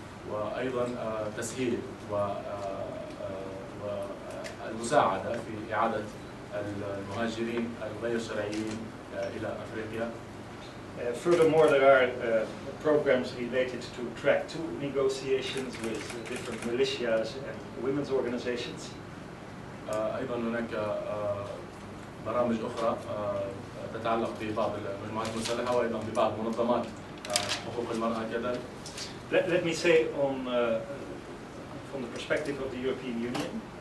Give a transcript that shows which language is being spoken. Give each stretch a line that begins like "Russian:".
Arabic: وأيضا تسهيل والمساعدة في إعادة المهاجرين الغير شرعيين إلى أفريقيا.
English: Furthermore, there are programs related to track 2 negotiations with different militias and women's organizations.
Arabic: أيضا هناك برامج أخرى تتعلق ببعض المجموعات المسلحة وأيضا ببعض منظمات حقوق المرأة كذلك.
English: Let me say from the perspective of the European Union.